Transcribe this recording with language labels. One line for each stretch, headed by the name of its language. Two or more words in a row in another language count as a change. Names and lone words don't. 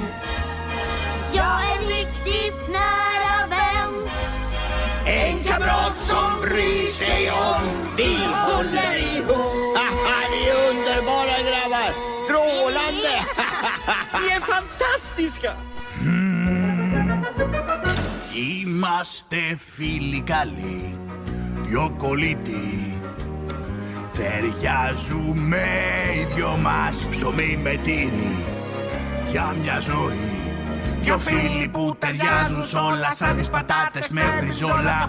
Swedish: Ja, en riktigt nära vän. En kamrat som bryr sig om. Vi håller ihop. Ni är underbara grabbar. Strålande. Ni är fantastiska.
Greek: Είμαστε φίλοι καλοί, δυο κολλητοί. Ταιριάζουμε οι δυο μας, ψωμί με τύρι. Για μια ζωή, δυο φίλοι που ταιριάζουν σ' όλα, σαν τις πατάτες με μπριζόλα.